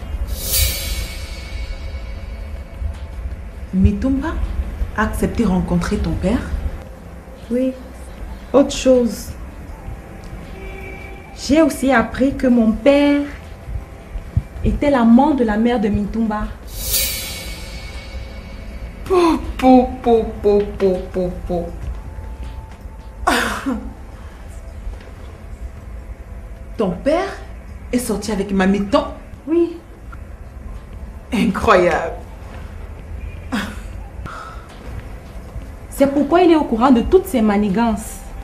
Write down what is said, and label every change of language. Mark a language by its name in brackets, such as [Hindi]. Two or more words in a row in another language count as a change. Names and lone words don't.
[French] Mitumba a accepté de rencontrer ton père? Oui. Autre chose. J'ai aussi appris que mon père était l'amant de la mère de Mintumba. Po, po, po, po, po, po, po. Ton père est sorti avec Mamie Ton? Oui. Incroyable. C'est pourquoi il est au courant de toutes ces manigances.